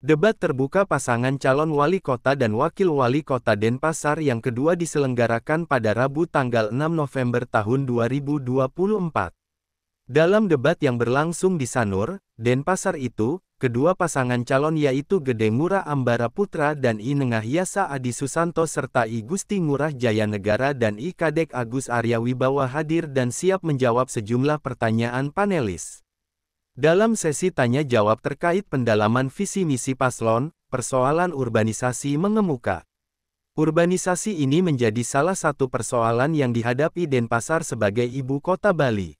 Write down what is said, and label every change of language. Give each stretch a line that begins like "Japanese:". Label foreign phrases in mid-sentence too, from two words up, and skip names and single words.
Indonesian: Debat terbuka pasangan calon wali kota dan wakil wali kota Denpasar yang kedua diselenggarakan pada Rabu tanggal 6 November tahun 2024. Dalam debat yang berlangsung di Sanur, Denpasar itu, kedua pasangan calon yaitu Gede Ngurah Ambara Putra dan I Nengah Yasa Adi Susanto serta I Gusti Ngurah Jaya Negara dan I Kadek Agus Arya Wibawa hadir dan siap menjawab sejumlah pertanyaan panelis. Dalam sesi tanya-jawab terkait pendalaman visi misi paslon, persoalan urbanisasi mengemuka. Urbanisasi ini menjadi salah satu persoalan yang dihadapi Denpasar sebagai ibu kota Bali.